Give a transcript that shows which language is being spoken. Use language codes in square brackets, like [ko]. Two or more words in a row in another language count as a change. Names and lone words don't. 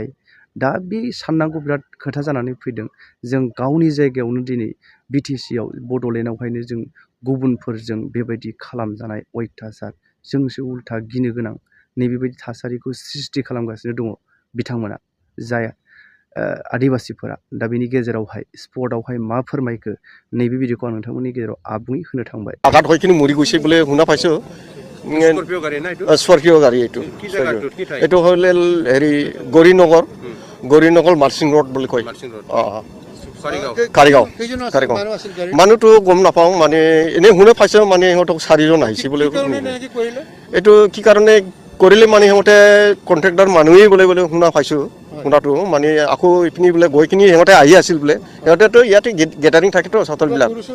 [brx] दा बे साननांगौ बिराद खोथा जानानै फैदों जों गावनि जायगायावनो दिनै बिटिसिआव बड'लेण्डआवहायनो जों गुबुनफोरजों बेबायदि खालामजानाय अयथासार जोंसो उल्था गिनो गोनां नैबेबायदि थासारिखौ सृष्टि खालामगासिनो दङ बिथांमोना जाय आदिबासिफोरा दा बेनि गेजेरावहाय स्पटआवहाय मा फोरमायखो नैबे भिडिअखौ आं नोंथांमोननि गेजेराव आबुङै होनो थांबाय [as] আঘাত হৈ কিনে মৰি গৈছে বুলি শুনা পাইছো স্কৰপিঅ' গাড়ী এইটো হ'লে হেৰি গৌৰীনগৰ মাৰ্চিং ৰোড বুলি কয় কাৰিগাঁও মানুহটো গম নাপাওঁ মানে এনেই শুনা পাইছো মানে সিহঁতক 4জন আহিছে বুলি এইটো কি কাৰণে কৰিলে মানে সিহঁতে কণ্ট্ৰেক্টৰ মানুহেই বোলে শুনা পাইছো শুনাটো মানে আকৌ ইপিনি বোলে গৈ কিনি সিহঁতে আহি আছিল বোলে সিহঁতেতো ইয়াতে গেটাৰিং থাকেতো সাঁওতালবিলাক